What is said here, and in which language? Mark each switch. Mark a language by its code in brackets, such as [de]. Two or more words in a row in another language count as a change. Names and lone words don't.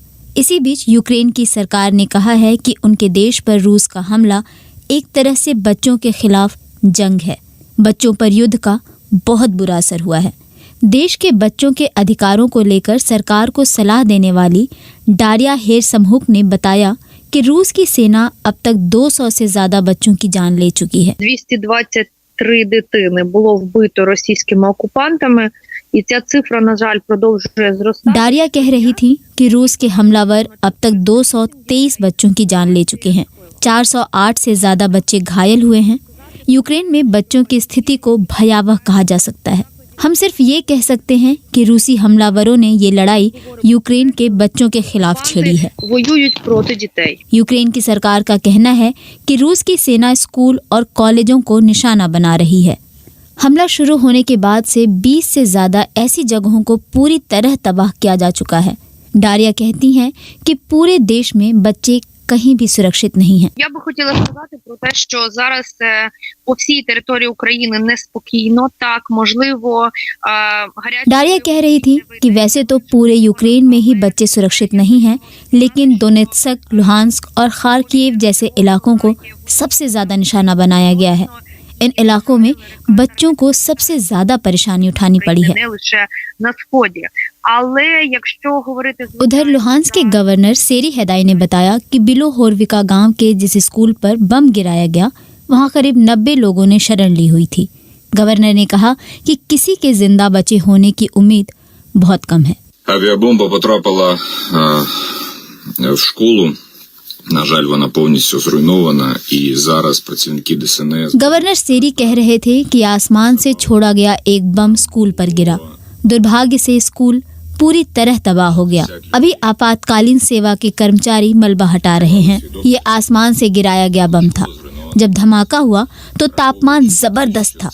[hi] इसी बीच यूक्रेन की सरकार ने कहा है कि उनके देश पर रूस का हमला एक तरह से बच्चों के खिलाफ जंग है। बच्चों पर युद्ध का बहुत बुरा असर हुआ है। देश के बच्चों के अधिकारों को लेकर सरकार को सलाह देने वाली डारिया हेरसमहुक ने बताया कि रूस की सेना अब तक 200 से ज्यादा बच्चों की जान ले चुकी है। [uk] 223 дитини було вбито російськими окупантами, і ця цифра, на жаль, продовжує зростати. [hi] डारिया कह रही थी कि रूस के हमलावर अब तक 223 बच्चों की जान ले चुके हैं। 408 से ज्यादा बच्चे घायल हुए हैं। यूक्रेन में बच्चों की स्थिति को भयावह कहा जा सकता है। हम सिर्फ ये कह सकते हैं कि रूसी हमलावरों ने ये लड़ाई यूक्रेन के बच्चों के खिलाफ छेड़ी है। [uk] Воюють проти дітей. [hi] यूक्रेन की सरकार का कहना है कि रूस की सेना स्कूल और कॉलेजों को निशाना बना रही है। हमला शुरू होने के बाद से 20 से ज्यादा ऐसी जगहों को पूरी तरह तबाह किया जा चुका है। डारिया कहती हैं कि पूरे देश में बच्चे कहीं भी सुरक्षित नहीं हैं। [uk] Я би хотіла сказати про те, що зараз по всій території України неспокійно. Так, можливо, гарячі... [hi] डारिया कह रही थी कि वैसे तो पूरे यूक्रेन में ही बच्चे सुरक्षित नहीं हैं, लेकिन दोनेत्स्क, लुहांस्क और खार्किव जैसे इलाकों को सबसे ज़्यादा निशाना बनाया गया है। इन इलाकों में बच्चों को सबसे ज़्यादा परेशानी उठानी पड़ी है। [uk] Не лише на сході. Але якщо говорити... [hi] उधर लुहांस्क के गवर्नर सेरी हेदाई ने बताया कि बिलोहोरविका गांव के जिस स्कूल पर बम गिराया गया, वहां करीब 90 लोगों ने शरण ली हुई थी। गवर्नर ने कहा कि किसी के जिंदा बचे होने की उम्मीद बहुत कम है। [uk] Авіабомба потрапила в школу. На жаль, вона повністю зруйнована, і зараз працівники ДСНС... [hi] गवर्नर सेरी कह रहे थे कि आसमान से छोड़ा गया एक बम स्कूल पर गिरा। दुर्भाग्य से स्कूल पूरी तरह तबाह हो गया। अभी आपातकालीन सेवा के कर्मचारी मलबा हटा रहे हैं। ये आसमान से गिराया गया बम था। जब धमाका हुआ तो तापमान जबरदस्त था।